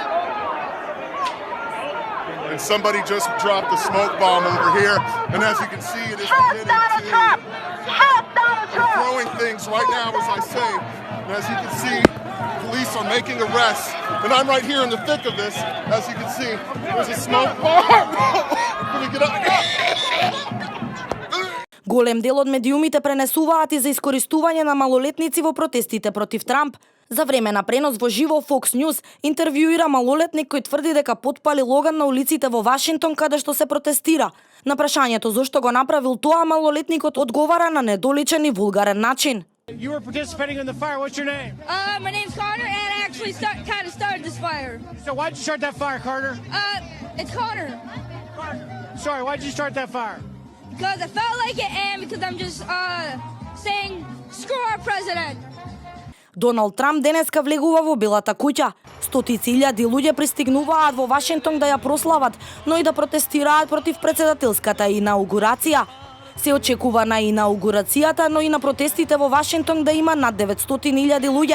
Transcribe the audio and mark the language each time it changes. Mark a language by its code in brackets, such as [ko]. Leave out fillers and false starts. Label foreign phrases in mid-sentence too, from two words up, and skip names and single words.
[en] And somebody just dropped a smoke bomb over here. And as you can see, it is beginning to throwing things right now as I say. And as you can see, police are making arrests. And I'm right here in the thick of this. As you can see, there's a smoke bomb. Let me get up. [mk] Голем дел од медиумите пренесуваат и за искористување на малолетници во протестите против Трамп. За време на пренос во живо Fox News интервјуира малолетник кој тврди дека потпали Логан на улиците во Вашингтон каде што се протестира. На прашањето зошто го направил тоа, малолетникот одговара на недоличен и вулгарен начин. [en] You were participating in the fire. What's your name? My name's Connor, and I actually kind of started this fire. So why'd you start that fire, Carter? It's Connor. Sorry, why'd you start that fire? Because I felt like it, and because I'm just saying screw our president. [mk] Доналд Трамп денеска влегува во Белата куќа. Стотици илјади луѓе пристигнуваат во Вашингтон да ја прослават, но и да протестираат против претседателската инаугурација. Се очекува на инаугурацијата, но и на протестите во Вашингтон да има над 900.000 луѓе.